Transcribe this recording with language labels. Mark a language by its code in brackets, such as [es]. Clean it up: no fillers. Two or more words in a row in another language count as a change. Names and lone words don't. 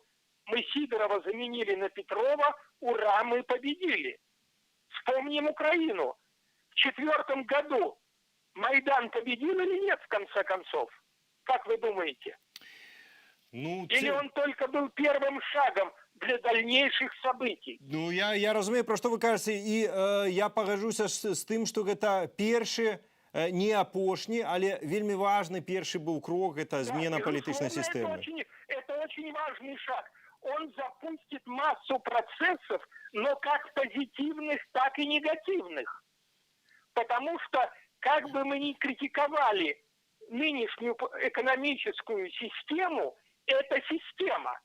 [ru] Мы Сидорова заменили на Петрова, ура, мы победили. Вспомним Украину. В 2004 году Майдан победил или нет, в конце концов? Как вы думаете? Ну, или он только был первым шагом для дальнейших событий. [be] Ну, я разумею, про што вы кажаце, і я пагаджуся з тым, што гэта першы, не апошні, але вельмі важны першы быў крок, гэта змена палітычнай сістэмы. [ru] Это очень важный шаг. Он запустит массу процессов, но как позитивных, так и негативных. Потому что, как бы мы ни критиковали нынешнюю экономическую систему, это система.